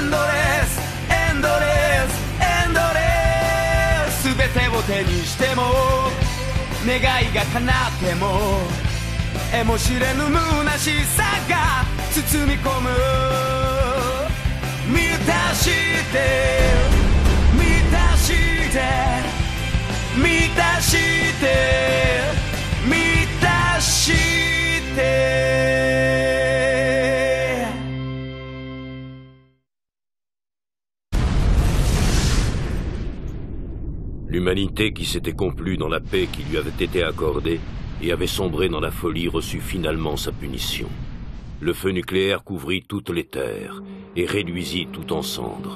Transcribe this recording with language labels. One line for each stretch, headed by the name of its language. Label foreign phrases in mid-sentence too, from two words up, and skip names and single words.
Japanese: ンドレスエンドレスエンドレス全てを手にしても願いが叶っても得も知れぬ虚しさが包み込む満たして満たして満たして満たして
French: L'humanité qui s'était complue dans la paix qui lui avait été accordée et avait sombré dans la folie reçut finalement sa punition. Le feu nucléaire couvrit toutes les terres et réduisit tout en cendres.